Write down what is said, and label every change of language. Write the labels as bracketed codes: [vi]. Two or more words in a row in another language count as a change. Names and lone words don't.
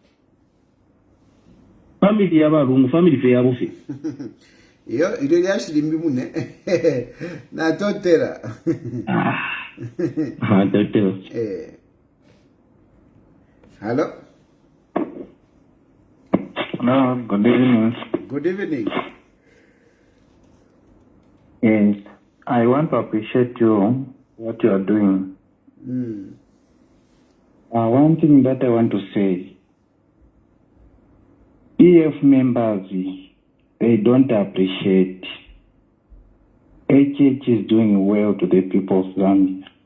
[bem] family y'abarungu family fe yabufi iyo ile yashirimbi mune na totera totera [en] hello. No, good evening. Good evening. Yes, I want to appreciate you, what you are doing. One thing that I want to say, EF members, they don't appreciate HH is doing well to the people of Zambia.